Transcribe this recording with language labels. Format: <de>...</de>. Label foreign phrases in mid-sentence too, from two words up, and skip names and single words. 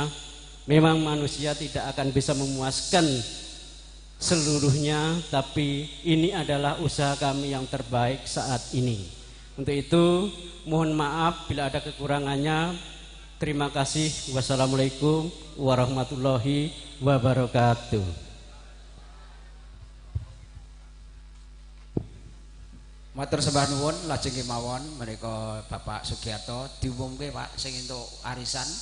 <id>Memang manusia tidak akan bisa memuaskan seluruhnya, tapi ini adalah usaha kami yang terbaik saat ini. Untuk itu mohon maaf bila ada kekurangannya. Terima kasih.</id> <ar>والسلام عليكم ورحمة الله وبركاته.</ar> <jv>Matur sembah nuwun, lajeng kemawon menika Bapak Sugiarto diumumke Pak sing entuk arisan.</jv>